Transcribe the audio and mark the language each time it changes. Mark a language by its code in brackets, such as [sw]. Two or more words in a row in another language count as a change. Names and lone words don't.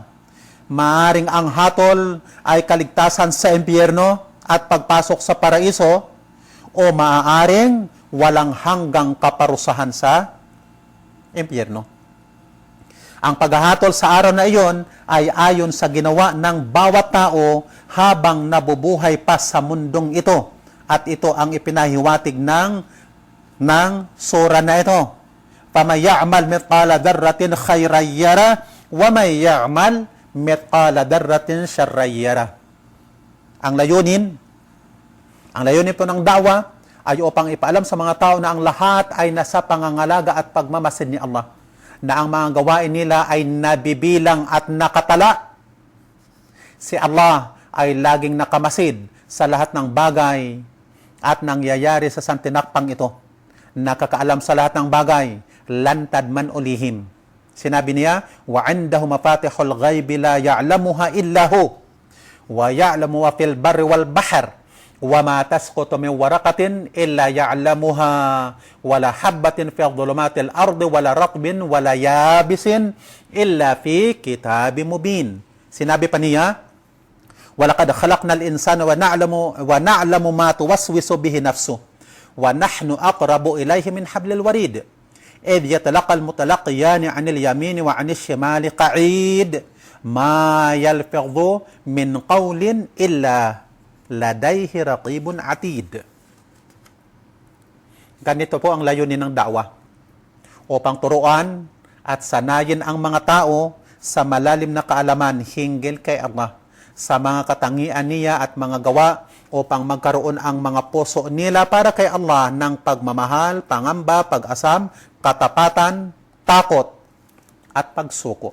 [tl] Maaring ang hatol ay kaligtasan sa impyerno at pagpasok sa paraiso o maaaring walang hanggang kaparusahan sa impyerno. Ang paghahatol sa araw na iyon ay ayon sa ginawa ng bawat tao habang nabubuhay pa sa mundong ito. At ito ang ipinahiwatig ng sura na ito. [ar] فَمَنْ يَعْمَلْ مِثْقَالَ ذَرَّةٍ خَيْرًا يَرَهُ وَمَنْ يَعْمَلْ مِثْقَالَ ذَرَّةٍ شَرًّا يَرَهُ. [tl] Ang layunin po ng da'wa ay upang ipaalam sa mga tao na ang lahat ay nasa pangangalaga at pagmamasid ni Allah, na ang mga gawain nila ay nabibilang at nakatala. Si Allah ay laging nakamasid sa lahat ng bagay at nangyayari sa santinakpang ito. Nakakaalam sa lahat ng bagay, lantad man ulihim. Sinabi niya, [ar] وَعِنْدَهُ مَفَاتِحُ الْغَيْبِ لَا يَعْلَمُهَا إِلَّا هُ وَيَعْلَمُ فِي الْبَرِّ وَالْبَحْرِ وَمَا تَسْقُطُ مِنْ وَرَقَةٍ إِلَّا يَعْلَمُهَا وَلَا حَبَّةٍ فِي ظُلُمَاتِ الْأَرْضِ وَلَا رَطْبٍ وَلَا يَابِسٍ إِلَّا فِي كِتَابٍ مُبِينٍ. [tl] Sinabi pa niya, [ar] وَلَقَدْ خَلَقْنَا الْإِنسَانَ وَنَعْلَمُ مَا تُوَسْوِسُ بِهِ نَفْسُهُ وَنَحْنُ أَقْرَبُ إِلَيْهِ مِنْ حَبْلِ الْوَرِيدِ إِذْ يَتَلَقَّى الْمُتَلَقِّيَانِ عَنِ الْيَمِينِ وَعَنِ الشِّمَالِ قَعِيدٌ مَا يَلْفِظُ مِنْ قَوْلٍ إِلَّا لَدَيْهِ رَقِيبٌ عَتِيدٌ. [tl] Ganito po ang layunin ng da'wa, upang turuan at sanayin ang mga tao sa malalim na kaalaman hinggil kay Allah, sa mga katangian niya at mga gawa, upang magkaroon ang mga puso nila para kay Allah ng pagmamahal, pangamba, pag-asam, katapatan, takot, at pagsuko.